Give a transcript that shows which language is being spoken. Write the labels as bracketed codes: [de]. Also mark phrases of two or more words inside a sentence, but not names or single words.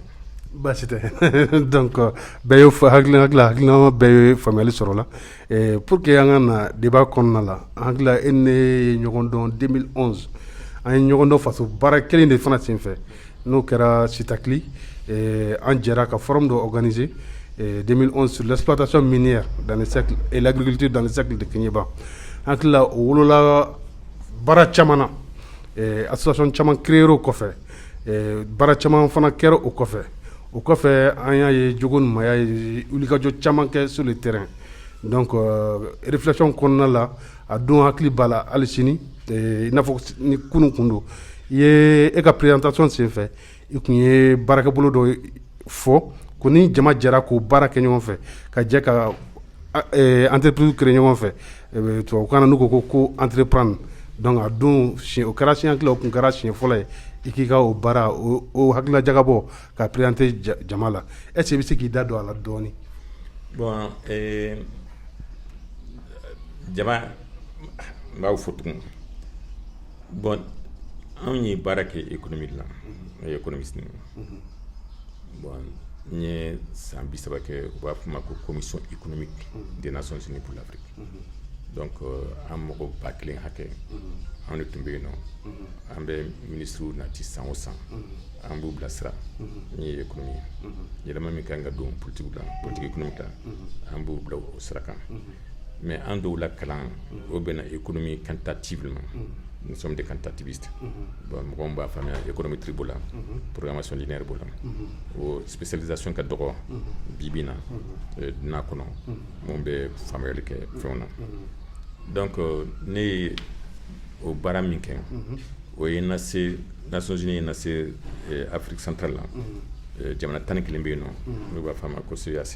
[bm] baasi tɛ donc bɛɛ ye hakilina bɛɛ ye faamuyali sɔrɔ la [fr] pour que [bm] an ka na débat kɔnɔna la an hakilila e ne ye ɲɔgɔn dɔn 2011 an ye ɲɔgɔn dɔn faso baara kelen de fana sen fɛ n'o kɛra Sitakli an jɛra ka forum dɔ organiser 2011 [fr] sur l'exploitation minière dans le cercle et l'agriculture dans le cercle de Keɲeba [bm] an hakilila o wolola baara caman na association caman créer o kɔfɛ baara caman fana kɛra o kɔfɛ. O kɔfɛ an y'a ye Jogo ni Maya ye wulikajɔ caman kɛ [fr] sur le terrain. [bm] Donc réflexion kɔnɔna la a don hakili b'a la hali sini i n'a fɔ ni kunun kun don i ye e ka présentation sen fɛ i kun ye baarakɛbolo dɔ fɔ ko ni jama jɛra k'o baara kɛ ɲɔgɔn fɛ ka jɛ ka [fr] entreprise créer [bm] ɲɔgɔn fɛ tubabukan na n'u ko entreprendre. Donc a don o kɛra siɲɛ hakili o kun kɛra siɲɛ fɔlɔ ye i k'i ka o baara o hakilila jagabɔ ka présenter jama la [fr] est-ce que [bm] i bɛ se k'i da don a la dɔɔni. Bon jama n b'aw fo tugun bon anw ye baara kɛ économique la ne ye économiste ni bon n ye san 30 kɛ u b'a fɔ ma ko [fr] commission économique des Nations Unies pour l'Afrique. [bm] Donc an mɔgɔ 1000 hakɛ anw de tun bɛ yen nɔ an bɛ ministres nati san o san an b'u bilasira n ye économie yɛlɛma min kan ka don [fr] politique économique [bm] la an b'u bila o sira kan mais an dɔw la kalan o bɛnna [fr] économie quantitativement nous sommes des quantitativistes [bm] bon mɔgɔw b'a faamuya économétrie b'o la [fr] programmation linéaire [bm] b'o la o spécialisation ka dɔgɔ bi na dunan kɔnɔ mun bɛ faamuyali kɛ fɛnw na. Donc ne ye o baara min kɛ o ye na se Nations Unies na se Afrique centrale la jamana 11 bɛ yen nɔ n'u b'a fɔ a ma ko CEEAC.